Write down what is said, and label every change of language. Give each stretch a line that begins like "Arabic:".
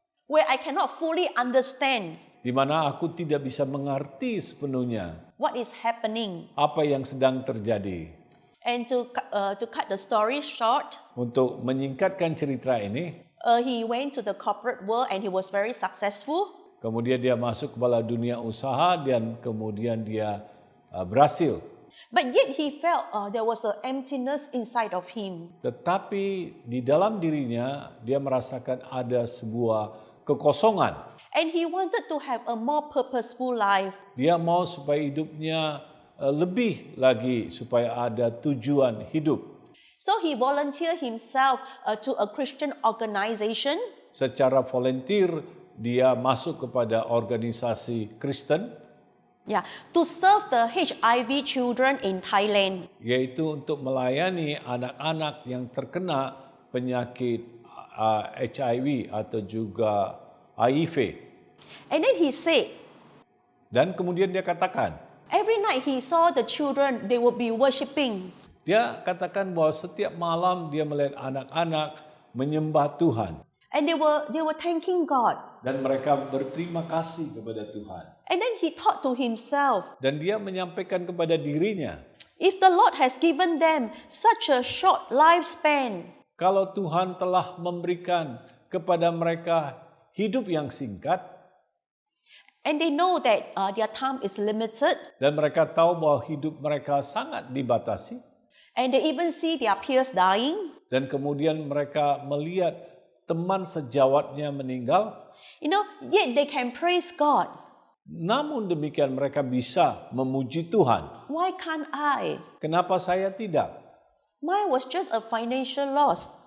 English: Where I cannot fully understand
Indonesian: di mana aku tidak bisa mengerti sepenuhnya
English: what is happening.
Indonesian: apa yang sedang terjadi.
English: And to cut the story short,
Indonesian: Untuk menyingkatkan cerita ini,
English: he went to the corporate world and he was very successful.
Indonesian: kemudian dia masuk kepala dunia usaha dan kemudian dia berhasil.
English: But yet he felt there was an emptiness inside of him.
Indonesian: Tetapi di dalam dirinya dia merasakan ada sebuah kekosongan.
English: And he wanted to have a more purposeful life.
Indonesian: Dia mau supaya hidupnya lebih lagi, supaya ada tujuan hidup.
English: So he volunteered himself to a Christian organization.
Indonesian: Secara volunteer dia masuk kepada organisasi Kristen,
English: To serve the HIV children in Thailand.
Indonesian: yaitu untuk melayani anak-anak yang terkena penyakit HIV atau juga HIV.
English: And then he said,
Indonesian: Dan kemudian dia katakan,
English: every night he saw the children, they would be worshiping.
Indonesian: dia katakan bahwa setiap malam dia melihat anak-anak menyembah Tuhan.
English: And they were thanking God.
Indonesian: Dan mereka berterima kasih kepada Tuhan.
English: And then he thought to himself,
Indonesian: Dan dia menyampaikan kepada dirinya,
English: if the Lord has given them such a short lifespan,
Indonesian: kalau Tuhan telah memberikan kepada mereka hidup yang singkat,
English: and they know that their time is limited,
Indonesian: dan mereka tahu bahwa hidup mereka sangat dibatasi,
English: and they even see their peers dying,
Indonesian: dan kemudian mereka melihat teman sejawatnya meninggal,
English: yet they can praise God.
Indonesian: namun demikian mereka bisa memuji Tuhan.
English: Why can't I?
Indonesian: Kenapa saya tidak?
English: Mine was just a financial loss.